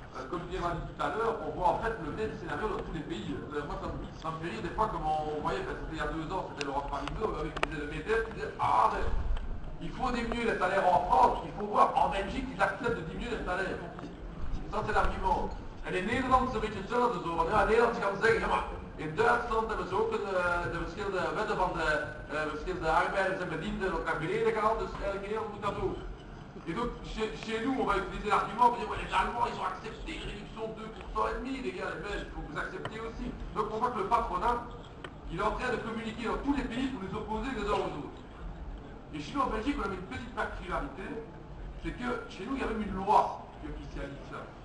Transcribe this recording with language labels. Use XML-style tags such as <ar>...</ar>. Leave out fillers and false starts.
<fr>Comme je l'ai dit tout à l'heure, on voit en fait le même scénario dans tous les pays. Moi, ça me fait rire des fois, comme on voyait, c'était il y a 2 ans, c'était Laurent Fabineau, qui disait le MEDEF, qui disait ah, il faut diminuer les salaires en France, il faut voir, en Belgique, ils acceptent de diminuer les salaires. Ça, c'est l'argument.</fr> <nl>En in Nederland is het een beetje hetzelfde zo. Want ja, in Nederland kan zeggen, ja maar, in Duitsland hebben ze ook de verschillende wetten van de verschillende arbeiders en bedienden ook naar beneden gehaald, dus eigenlijk in Nederland moet dat ook.</nl> <fr>Et donc, chez nous, on va utiliser l'argument pour dire ouais, les Allemands, ils ont accepté une réduction de 2,5%, les gars, les Belges, il faut que vous acceptiez aussi. Donc, on voit que le patronat, il est en train de communiquer dans tous les pays pour les opposer les uns aux autres. Et chez nous, en Belgique, on a une petite particularité, c'est que chez nous, il y a même une loi qui officialise ça.</fr>